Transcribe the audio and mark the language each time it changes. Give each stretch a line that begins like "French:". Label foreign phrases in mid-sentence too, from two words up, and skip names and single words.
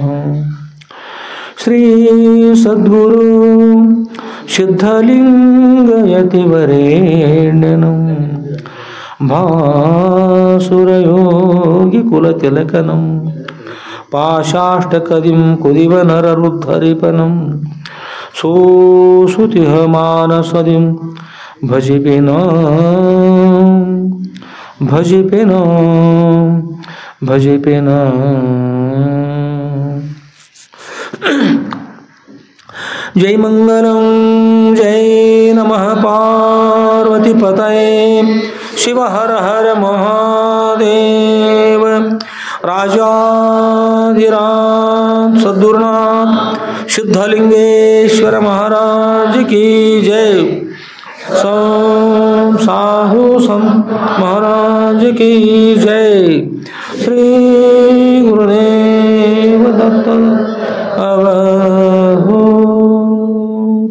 Kannada: ಶ್ರೀ ಸದ್ಗುರು ಸಿದ್ಧಲಿಂಗಯತಿವರೇಣ್ಯನಂ ಭಾಸುರಯೋಗಿ ಕುಲತಿಲಕನಂ ಪಾಶಾಷ್ಟಕದಿಂ ಕುದಿವನರರುದ್ಧರಿಪನಂ ಸೋಸುತಿಹ ಮಾನಸದಿಂ ಭಜಿಪಿನ ಭಜಿಪಿನ ಭಜಿಪಿನ.
Sanskrit: ಜೈ ಮಂಗಲಂ ಜೈ ನಮಃ ಪಾರ್ವತಿ ಪತಯೇ ಶಿವ ಹರ ಹರ ಮಹಾದೇವ.
Hindi: राजाधिराज सद्गुरुनाथ सिद्धलिंगेश्वर महाराज की जय. साहु संत महाराज की जय. श्री गुरुदेव दत्त अवधूत.